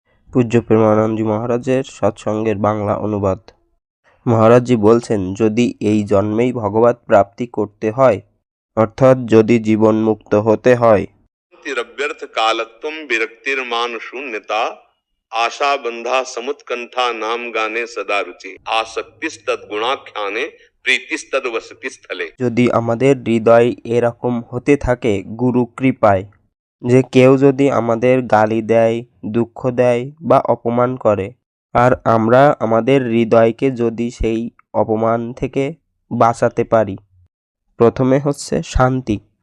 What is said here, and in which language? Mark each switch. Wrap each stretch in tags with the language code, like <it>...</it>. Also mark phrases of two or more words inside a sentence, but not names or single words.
<bn>পূজ্য প্রেমানন্দজি মহারাজের সৎসঙ্গের বাংলা অনুবাদ। মহারাজজি বলছেন, যদি এই জন্মেই ভগবত প্রাপ্তি করতে হয়, অর্থাৎ যদি জীবন মুক্ত হতে হয়,</bn> <sa>व्यर्थ कालत्वम विरक्तिर मान शून्यता आशा बंधा समुत्कंठा नाम गाने सदा रुचि आसक्तिस्तद गुणाख्याने प्रीतिस्तद वसति स्थले।</sa> <bn>যদি আমাদের হৃদয় এরকম হতে থাকে গুরু কৃপায়, যে কেউ যদি আমাদের গালি দেয়, দুঃখ দেয় বা অপমান করে, আর আমরা আমাদের হৃদয়কে যদি সেই অপমান থেকে বাঁচাতে পারি, প্রথমে হচ্ছে শান্তি।</bn>